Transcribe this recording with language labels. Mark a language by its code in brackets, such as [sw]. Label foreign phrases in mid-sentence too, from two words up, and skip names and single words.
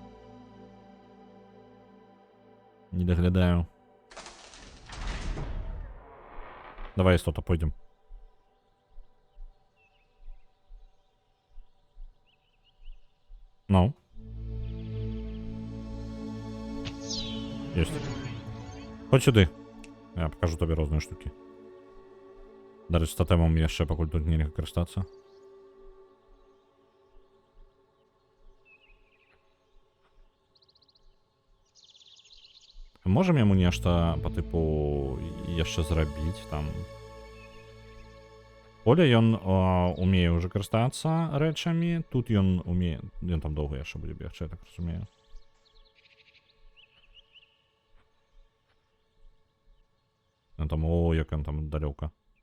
[be] Не даглядаю. Давай, істота, пойдем. Ну. [uk] Єсть. Ходь сюди. Я покажу тобі різні штуки. До речі, з тотемом я ще покуль тут нельзя користатися. [be] Можемо йому нешта по типу яшчэ зрабіць там. Поля ён умее уже карыстацца рэчамі, тут ён умее, ён там доўга яшчэ будзе бегчы, я так разумею. Ён там, о, як ён там далёка.